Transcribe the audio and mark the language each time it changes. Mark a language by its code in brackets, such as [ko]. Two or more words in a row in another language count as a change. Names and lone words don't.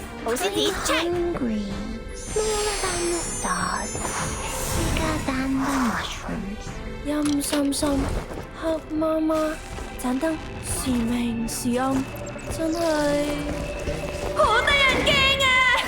[yue] 好獅子 [en] hungry, smaller than the stars, bigger than the mushrooms. [yue] 陰森森，黑媽媽，盞燈時明時暗，真係好得人驚啊